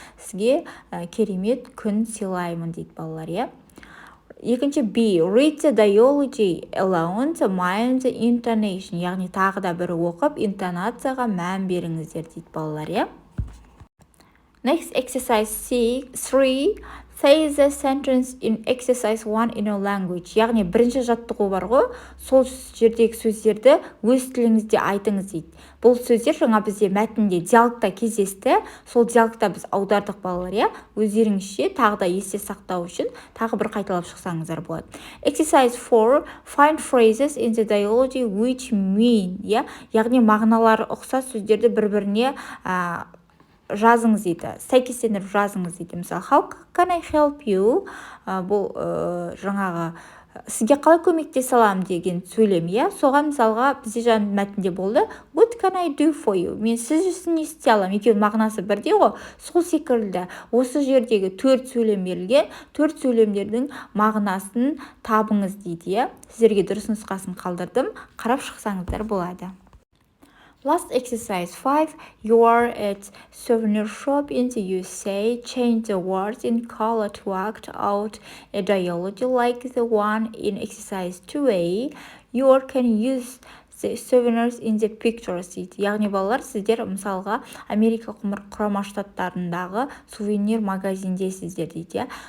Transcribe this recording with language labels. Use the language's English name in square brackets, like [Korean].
[Kazakh] Сізге керемет күн сыйлаймын дейді балалар. Екінші B. [English] Read the dialogue alone, mind the intonation. [Kazakh] Яғни тағы да бір оқып, интонацияға мән беріңіздер дейді балалар. [English] Next exercise 3. Say the sentence in exercise 1 in a language. [Kazakh] Яғни бірінші жаттығу бар ғой, сол жердегі сөздерді өз тіліңізде айтыңыз дейді. Бұл сөздер жаңа бізде мәтінде диалогта кездесті. Сол диалогта біз аудардық балалар. Өздеріңізше тағы да есте сақтау үшін тағы бір қайталап шықсаңыздар болады. [English] Exercise 4. Find phrases in the dialogue which mean. [Kazakh] Яғни мағыналары ұқсас сөздерді бір-біріне жазыңыз дейді. Сәйкестендіріп жазыңыз дейді. Мысалы, [English] how can I help you? [Kazakh] Бұл жаңағы сізге қалай көмектесе аламын деген сөйлем. Соған мысалға бізде жаңа мәтінде болды. [English] What can I do for you? [Kazakh] Мен сіз үшін не істей аламын? Екеуінің мағынасы бірдей ғой. Сол секілді осы жердегі 4 сөйлем берілген, 4 сөйлемдердің мағынасын табыңыз дейді. Сіздерге дұрыс нұсқасын қалдырдым. Қарап шықсаңыздар болады. [English] Last exercise 5. You are at souvenir shop in the USA. Change the words in color to act out a dialogue like the one in exercise 2A. You can use the souvenirs in the pictures. [Kazakh] Яғни балалар, сіздер мысалға Америка құрама штаттарындағы сувенир магазиндесіздер дейді.